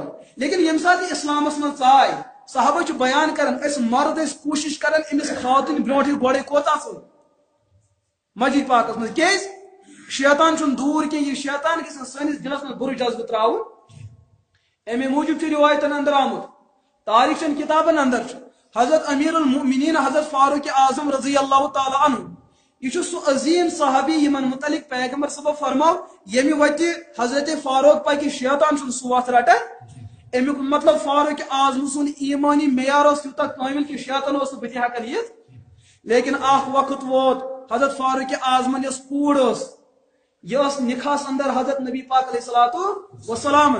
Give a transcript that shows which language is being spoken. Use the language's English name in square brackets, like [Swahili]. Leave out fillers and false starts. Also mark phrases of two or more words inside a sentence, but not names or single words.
[Kashmiri] لیکن ییٚمہِ ساتہٕ یہِ اسلامس منٛز ژاے، صحابہ چھُ بیان کران أسۍ مرد ٲسۍ کوٗشش کران أمِس خاتون برونٛٹھٕے گۄڈے کوٚت اژُن مسجد پاکس منٛز. کیٛازِ؟ شیطان چھُنہٕ دوٗر کینٛہہ، یہِ شیطان گژھِ سٲنِس دلس منٛز بُرٕ جذبہٕ تراوُن. امے موٗجوٗب چھُ رِوایتن اندر آمُت، تاریخ چن کتابن اندر حضرت امیر المؤمنین حضرت فاروق اعظم [Arabic] رضی اللہ تعالی عنہ، [Kashmiri] یہ چھُ سُہ عظیم صحابی یمن متعلق پیغمبر صبح فرماو ییٚمہِ وتہِ حضرت فاروق پکہِ شیطان چھُنہٕ سُہ وتھ رٹان. امیُک مطلب فاروق اعظم سُنٛد ایمانی معیار اوس تیوٗتاہ کامل کہ شیطان اوس نہٕ بٕتھِ ہٮ۪کان یِتھ. لیکن اکھ وقت ووت حضرت فاروق اعظمن یۄس کوٗر ٲس، یہِ ٲس نکاحس اندر حضرت نبی پاک [Arabic] علیہ الصلوۃ والسلام.